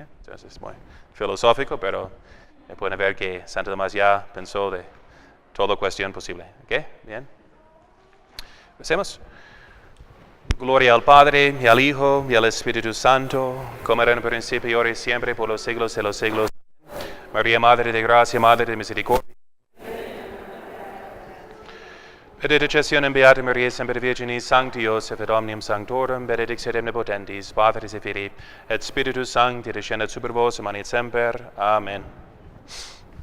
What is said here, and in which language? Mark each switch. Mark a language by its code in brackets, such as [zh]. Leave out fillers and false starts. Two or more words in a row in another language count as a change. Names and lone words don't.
[es] Entonces es muy filosófico, pero pueden ver que Santo Tomás ya pensó de toda cuestión posible. ¿Okay? Bien. Hacemos. Gloria al Padre, y al Hijo, y al Espíritu Santo, como era en el principio, ahora y siempre, por los siglos de los siglos. María, Madre de Gracia, Madre de Misericordia. [la] Benedictionem Beata Maria, Semper Virginis, Sancti Joseph, et omnium sanctorum, benedictio omnipotentis, Patris et Filii, et Spiritus Sancti, descendat super vos, et semper. Amen.